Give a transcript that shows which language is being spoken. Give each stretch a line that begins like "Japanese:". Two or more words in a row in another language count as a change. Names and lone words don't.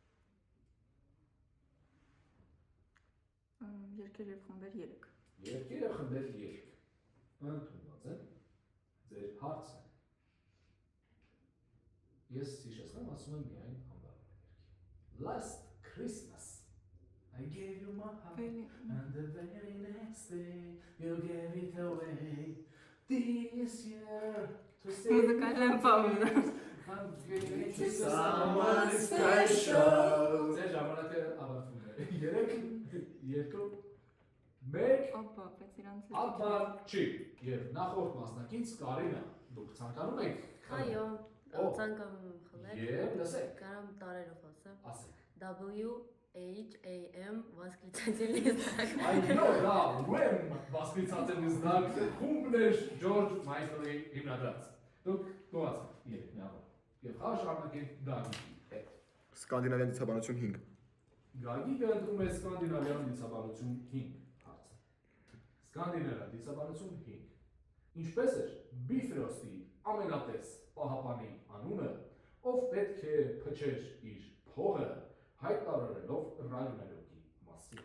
Armenian: Երկեր եւ խմբեր 3 Երկեր եւ խմբեր 3 ընդունված են ձեր հարցը Ես հիշեցնեմ ասում եմ միայն անվարումներ
English: Last Christmas I gave you my heart and the very next day you gave it away This year to
Armenian: Մուզիկական պաուզա
English: I'm giving it to someone special
Armenian: Ձեր ժամանակը ավարտվում է 3 2 1 Ապա, բայց իրանց Ապա չի եւ նախորդ մասնակից Կարինա դուք ցանկանում եք Այո, ցանկանում եմ խլել։ Եվ լսեք Կարամ տարերով ասեմ։ ասեք
Russian: WHAM восклицательный знак։
Armenian: Այո, դա WHAM
Russian: восклицательный знак
Armenian: խումբն է Ջորջ Մայքլի հիմնադրած Դուք գոհացեք երեքնյալը եւ խաղ շարունակենք Գագիկի հետ Սկանդինավյան դիցաբանություն 5 Գագիկը ընտրում է սկանդինավյան դիցաբանություն 5 հարցը Սկանդինավյան դիցաբանություն 5 Ինչպես էր Բիֆրոստի ամենատես պահապանի անունը ով պետք է փչեր իր փողը հայտարարելով Ռագնարոկի մասին